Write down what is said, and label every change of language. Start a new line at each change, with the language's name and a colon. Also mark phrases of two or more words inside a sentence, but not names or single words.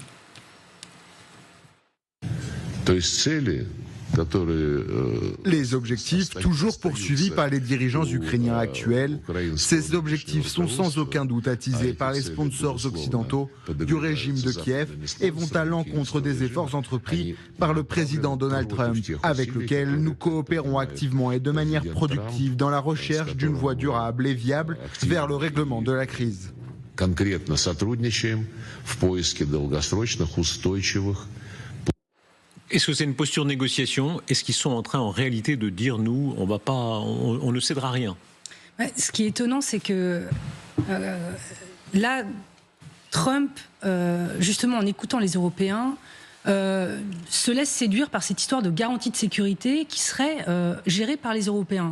French: Les objectifs toujours poursuivis par les dirigeants ukrainiens actuels, ces objectifs sont sans aucun doute attisés par les sponsors occidentaux du régime de Kiev et vont à l'encontre des efforts entrepris par le président Donald Trump, avec lequel nous coopérons activement et de manière productive dans la recherche d'une voie durable et viable vers le règlement de la crise.
Russian: Конкретно сотрудничаем в поиске долгосрочных, устойчивых.
French: Est-ce que c'est une posture de négociation? Est-ce qu'ils sont en train en réalité de dire nous, on ne cédera rien? Ce qui est étonnant, c'est que là, Trump, justement en écoutant les Européens, se laisse séduire par cette histoire de garantie de sécurité qui serait gérée par les Européens.